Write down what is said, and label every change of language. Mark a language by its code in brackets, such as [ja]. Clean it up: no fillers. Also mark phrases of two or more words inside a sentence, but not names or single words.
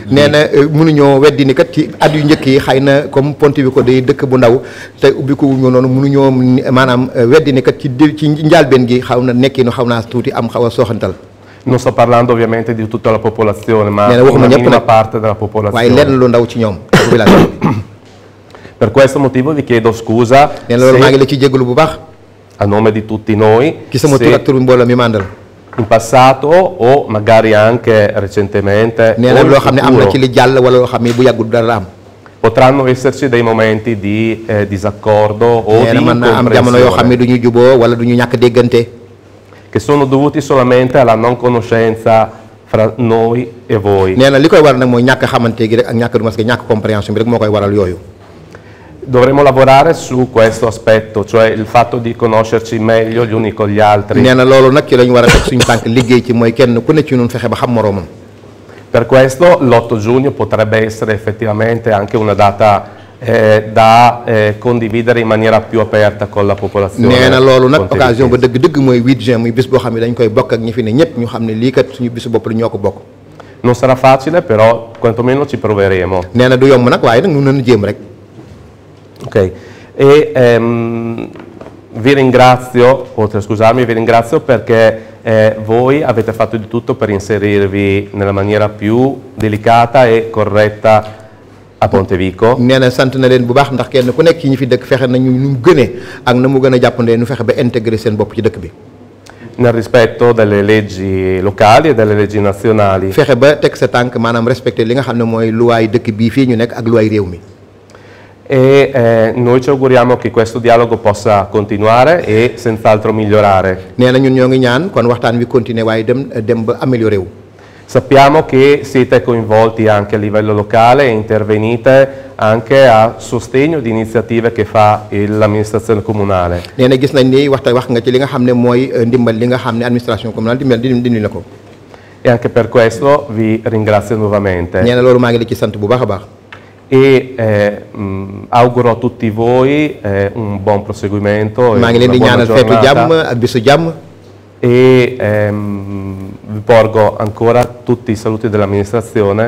[wo] nee na mënuñoo weddi ni kat ci at yu njëkk yi xëy na comme Pontevico day dëkk bu ndaw te ubbiku ñu noonu mënuñoo maanaam weddi ni kat ci njaalbeen gi xaw na nekkinu xaw naa tuuti am xaw a sooxantal. [it] Non sto parlando ovviamente di tutta la popolazione, ma [wo] nee na waxuma [it] una [wo] ñëpp [it] minima [wo] nag [it] parte della popolazione. [wo] waaye lenn lu ndaw ci ñoom population bi. [it] Per questo motivo vi chiedo scusa [wo] nee na loolu maa ngi la ci jégalu bu baax [it] a nome di tutti noi [wo] ci sama tur ak turu mbooloo mi mandal. [it] in passato o magari anche recentemente [wo] nee [it] o [wo] na [it] in [wo] loo xam ne am na [it] futuro, [wo] ci li jàll wala loo xam ne bu yàggul dara am. [it] potranno esserci dei momenti di disaccordo o [wo] nee [it] di [wo] na mën naa am jamono yoo xam ne [it] incomprensione [wo] du ñu juboo wala du ñu ñàkk déggante. [it] che sono dovuti solamente alla non conoscenza fra noi e voi. [wo] nee na li koy waral nag mooy ñàkk xamante gi rek ak ñàkk du mas ñàkk compréhension bi rek moo koy waral yooyu. [it] Dovremmo lavorare su questo aspetto, cioè il fatto di conoscerci meglio gli uni con gli altri. [wo] nee na loolu nag ci la ñu war a teg suñu tànk liggéey ci mooy kenn ku ne ci ñun fexe ba xam moroomam. [it] Per questo l'8 giugno potrebbe essere effettivamente anche una data da condividere in maniera più aperta con la popolazione. [wo] nee na loolu nag [it] pontevicense. [wo] occasion ba dëgg-dëgg mooy 8 juin muy bis boo xam ne dañ koy bokk ak ñi fi ne ñëpp ñu xam ne lii kat suñu bisu bopp la ñoo ko bokk. [it] Non sarà facile, però quantomeno ci proveremo. [wo] nee na du yomb nag waaye nag ñu nañu jéem rek. [it] Ok, e vi ringrazio, oltre a scusarmi, vi ringrazio perché voi avete fatto di tutto per inserirvi nella maniera più delicata e corretta a Pontevico. [wo] nee na sant na leen bu baax ndax kenn ku nekk ci ñi fi dëkk fexe nañu nu mu gënee ak na mu gën a jàppandee nu fexe ba intégré seen bopp ci dëkk bi. [it] Nel rispetto delle leggi locali e delle leggi nazionali. [wo] fexe ba teg sa tànk maanaam respecté li nga xam ne mooy luwaay dëkk bii fii ñu nekk ak luwaay réew mi. [it] E noi ci auguriamo che questo dialogo possa continuare e senz'altro migliorare. [wo] nee na ñun ñoo ngi ñaan kon waxtaan wi continuer waaye dem ba amélioré wu. [it] Sappiamo che siete coinvolti anche a livello locale e intervenite anche a sostegno di iniziative che fa l'amministrazione comunale. [wo] nee na gis nañ ni wax nga ci li nga xam ne mooy ndimbal li nga xam ne [fr] administration communale [wo] dindi na ko. [it] E anche per questo vi ringrazio nuovamente. [wo] nee na loolu maa ngi la ci sant bu baax a baax. [it] E auguro a tutti voi un buon proseguimento e [wo] maa ngi leen di [it] una buona [wo] ñaanal feetu jàmm [it] giornata. [wo] ak bisu jàmm. [it] E vi porgo ancora tutti i saluti dell'amministrazione.